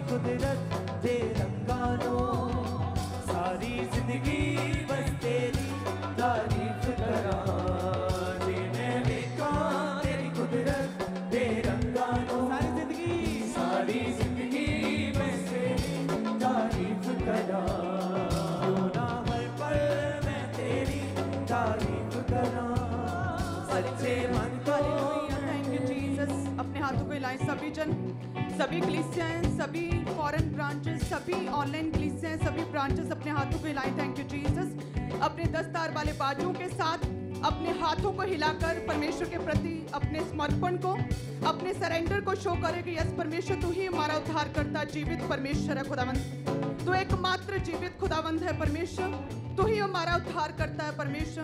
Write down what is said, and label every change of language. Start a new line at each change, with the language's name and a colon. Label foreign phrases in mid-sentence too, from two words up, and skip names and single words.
Punjabi: ਕੁਦਰਤ ਦੇ ਰੰਗਾਂ ਨੂੰ ਸਾਰੀ ਜ਼ਿੰਦਗੀ ਬਸ ਤੇਰੀ ਤਾਰੀਫ਼ ਕਰਾਂ ਜੇ ਮੈਂ ਵੇਖਾਂ ਤੇਰੀ ਕੁਦਰਤ ਦੇ ਰੰਗਾਂ ਨੂੰ ਸਾਰੀ ਜ਼ਿੰਦਗੀ ਬਸ ਤੇਰੀ ਤਾਰੀਫ਼ ਕਰਾਂ ਕਿਉਂ ਨਾ ਹਰ ਪਲ ਮੈਂ ਤੇਰੀ ਤਾਰੀਫ਼ ਕਰਾਂ ਸੱਚੇ ਮਨ ਕੋ
English: Thank you Jesus.
Hindi: अपने हाथों को हिलाएं सभी जन, सभी कलीसियाएं, सभी
English: foreign branches,
Hindi: सभी ऑनलाइन कलीसियाएं, सभी ब्रांचेस अपने हाथों को हिलाएं।
English: Thank you Jesus.
Hindi: अपने 10 तार वाले बाजुओं के साथ अपने हाथों को हिलाकर परमेश्वर के प्रति अपने समर्पण को, अपने सरेंडर को शो करें कि यस परमेश्वर तू ही हमारा उद्धार करता जीवित परमेश्वर है खुदावंद, तू एकमात्र जीवित खुदावंद है परमेश्वर, तू ही हमारा उद्धार करता है परमेश्वर।